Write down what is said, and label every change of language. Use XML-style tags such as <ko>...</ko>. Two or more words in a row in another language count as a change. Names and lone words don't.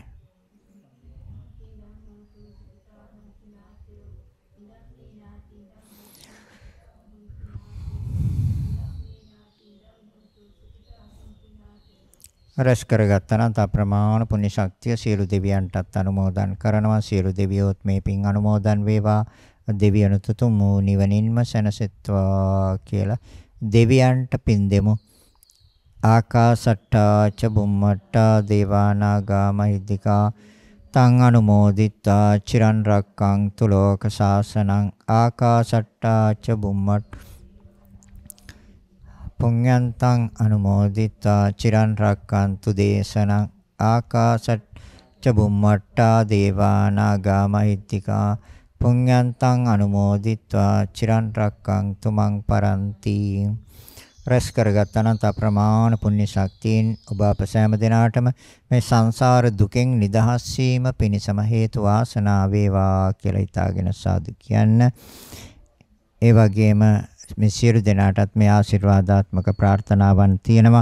<si>රැස් කරගත්තා නම් තා ප්‍රමාණ පුණ්‍ය ශක්තිය සියලු දෙවියන්ටත් අනුමෝදන් කරනවා. සියලු දෙවියොත් මේ පින් අනුමෝදන් වේවා. දෙවියනුත් උතුම් වූ නිවනින්ම සැනසෙත්වා කියලා දෙවියන්ට පින් දෙමු.</si> <pi>ආකාසට්ටා ච බුම්මට්ටා දේවානාගා මහිද්దికා තං අනුමෝදිත්වා චිරන් රක්ඛන්තු ලෝක සාසනං. ආකාසට්ටා ච බුම්මට්ටා පුඤ්ඤන්තං අනුමෝදිත්වා චිරන් රක්ඛන්තු දේශනං. ආකාසට්ට ච බුම්මට්ටා දේවානාගා මහිද්దికා පුඤ්ඤන්තං අනුමෝදිත්වා චිරන් රක්ඛන්තු මං පරන්ති.</pi> <si>රැස් කරගත්තා නම් අප්‍රමාණ පුණ්‍ය ශක්තියෙන් ඔබ අප සෑම දිනාටම මේ සංසාර දුකෙන් නිදහස් වීම පිණිසම හේතු වාසනා වේවා කියලා හිතාගෙන සාදු කියන්න. ඒ වගේම මේ සියලු දෙනාටත් මේ ආශිර්වාදාත්මක ප්‍රාර්ථනාවන් තියෙනවා.</si>